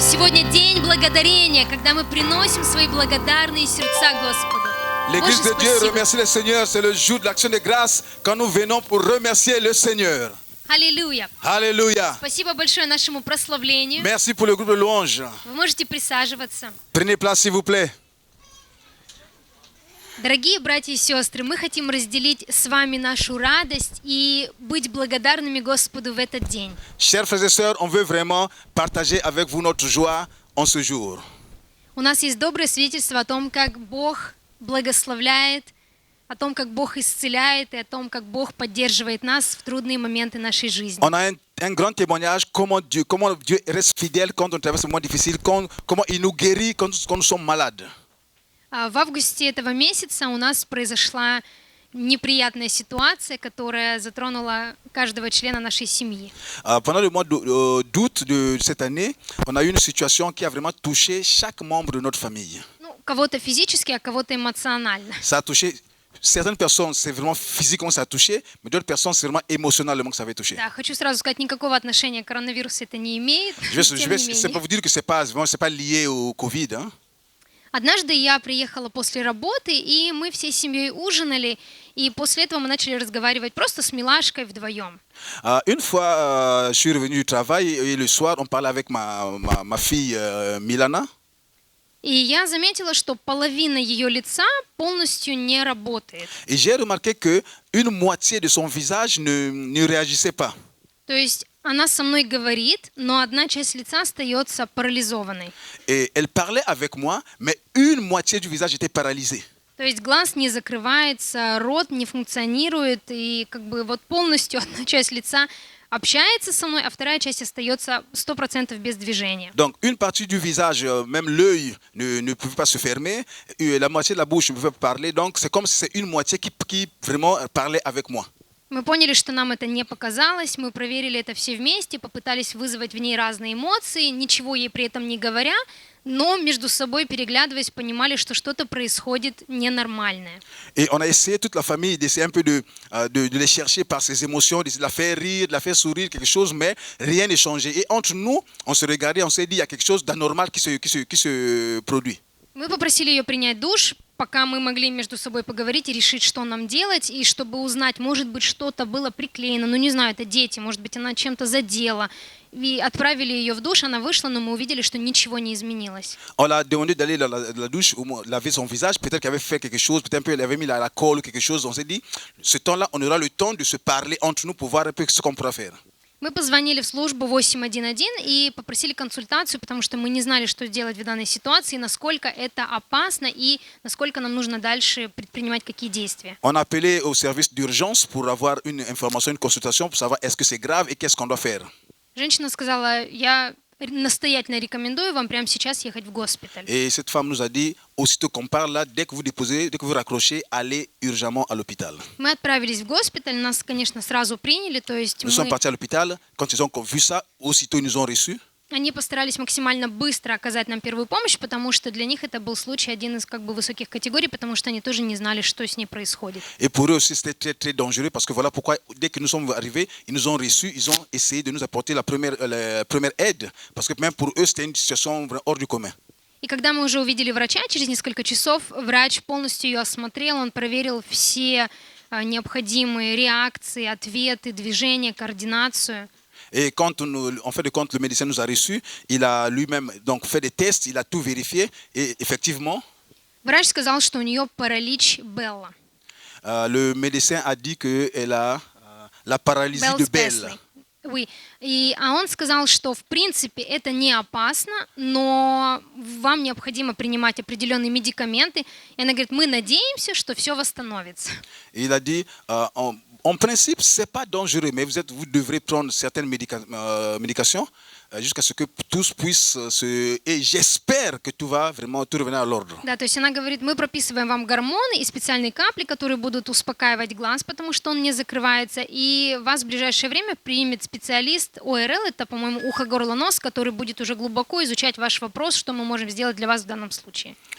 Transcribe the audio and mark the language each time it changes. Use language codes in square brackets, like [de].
[ru] Сегодня день благодарения, когда мы приносим свои благодарные сердца Господу. [fr] L'église [ru] Боже, [fr] de Dieu [ru] спасибо. [fr] remercie le Seigneur. C'est le jour de l'action de grâce quand nous venons pour remercier le Seigneur. [ru] Аллилуйя. [fr] Alléluia. [ru] Спасибо большое нашему прославлению. [fr] Merci pour le groupe de louanges. [ru] Вы можете присаживаться. [fr] Prenez place s'il vous plaît. [ru] Дорогие братья и сестры, мы хотим разделить с вами нашу радость и быть благодарными Господу в этот день. [fr] Chers frères et sœurs, on veut vraiment partager avec vous notre joie en ce jour. [ru] У нас есть доброе свидетельство о том, как Бог благословляет, о том, как Бог исцеляет и о том, как Бог поддерживает нас в трудные моменты нашей жизни. [fr] On a un grand témoignage comment Dieu reste fidèle quand on traverse un moment difficile, comment il nous guérit quand nous sommes malades. [ru] В августе этого месяца у нас произошла неприятная ситуация, которая затронула каждого члена нашей семьи. [fr] Pendant le mois d'août de cette année, on a eu une situation qui a vraiment touché chaque membre de notre famille. [ru] Ну, кого-то физически, а кого-то эмоционально. [fr] Ça a touché certaines personnes, c'est vraiment physiquement ça a touché, mais d'autres personnes, c'est vraiment émotionnellement que ça avait touché. [ru] Да, хочу сразу сказать, никакого отношения к коронавирусу это не имеет. [fr] C'est [ru] Тем не [fr] pas [ru] менее. [fr] vous dire que c'est pas lié au Covid. Hein. [ru] Однажды я приехала после работы, и мы всей семьей ужинали, и после этого мы начали разговаривать просто с Милашкой вдвоем. [fr] Une fois, je suis revenu du travail et le soir, on parlait avec ma fille Milana. [ru] И я заметила, что половина ее лица полностью не работает. [fr] Et j'ai remarqué qu'une moitié de son visage ne réagissait pas. [ru] То есть она со мной говорит, но одна часть лица остается парализованной. [fr] Et elle parlait avec moi, mais une moitié du visage était paralysée. [ru] То есть глаз не закрывается, рот не функционирует, и как бы вот полностью одна часть лица общается со мной, а вторая часть остается 100% без движения. [fr] Donc, une partie du visage, même l'œil ne pouvait pas se fermer, et la moitié de la bouche ne pouvait pas parler. Donc, c'est comme si c'est une moitié qui vraiment parlait avec moi. [ru] Мы поняли, что нам это не показалось, мы проверили это все вместе, попытались вызвать в ней разные эмоции, ничего ей при этом не говоря, но между собой переглядываясь, понимали, что что-то происходит ненормальное. [fr] Et on a essayé, toute la famille, d'essayer un peu de les chercher par ses émotions, d'essayer de la faire rire, de la faire sourire, quelque chose, mais rien n'est changé. Et entre nous, on se regardait, on s'est dit, il y a quelque chose d'anormal qui se produit. [ru] Мы попросили ее принять душ, пока мы могли между собой поговорить и решить, что нам делать, и чтобы узнать, может быть, что-то было приклеено, ну не знаю, это дети, может быть, она чем-то задела. И отправили ее в душ, она вышла, но мы увидели, что ничего не изменилось. [fr] On l'a demandé d'aller dans la douche, laver son visage, peut-être qu'elle avait fait quelque chose, peut-être qu'elle avait mis la colle ou quelque chose. On s'est dit, ce temps-là, on aura le temps de se parler entre nous pour voir un peu ce qu'on pourra faire. [ru] Мы позвонили в службу 811 и попросили консультацию, потому что мы не знали, что делать в данной ситуации, насколько это опасно и насколько нам нужно дальше предпринимать какие действия. [fr] On a appelé au service d'urgence pour avoir une information, une consultation, pour savoir est-ce que c'est grave et qu'est-ce qu'on doit faire. [ru] Женщина сказала, я настоятельно рекомендую вам прямо сейчас ехать в госпиталь. [fr] Et cette femme nous a dit, aussitôt qu'on parle là, dès que vous déposez, dès que vous raccrochez, allez urgemment à l'hôpital. [ru] Мы отправились в госпиталь, нас, конечно, сразу приняли, то есть [fr] Nous sommes partis à l'hôpital. Quand ils ont vu ça, aussitôt ils nous ont reçus. [ru] они постарались максимально быстро оказать нам первую помощь, потому что для них это был случай один из как бы высоких категорий, потому что они тоже не знали, что с ней происходит. [fr] Et pour eux aussi, c'était très, très dangereux parce que voilà pourquoi, dès que nous sommes arrivés, ils nous ont reçus, ils ont essayé de nous apporter la première aide. Parce que même pour eux, c'était une situation hors du commun. [ru] И когда мы уже увидели врача, через несколько часов врач полностью ее осмотрел, он проверил все необходимые реакции, ответы, движения, координацию. [fr] Et quand en fait de compte, le médecin nous a reçus, il a lui-même donc fait des tests, il a tout vérifié et effectivement, [ru] Врач сказал, что у нее паралич Белла. [fr] le médecin a dit qu'elle a la paralysie de Bell. Oui. [ru] А он сказал, что в принципе это не опасно, но вам необходимо принимать определенные медикаменты. И она говорит, мы надеемся, что все восстановится. [fr] Il a dit, en principe, c'est pas dangereux, mais vous devrez prendre certaines médications jusqu'à ce que tous puissent et j'espère que tout va vraiment tout revenir à l'ordre. [ru] Да, то есть она говорит, мы прописываем вам гормоны и специальные капли, которые будут успокаивать глаз, потому что он не закрывается, и вас в ближайшее время примет специалист ОРЛ, это, по-моему, ухо, горло, нос, который будет уже глубоко изучать ваш вопрос, что мы можем сделать для вас в данном случае.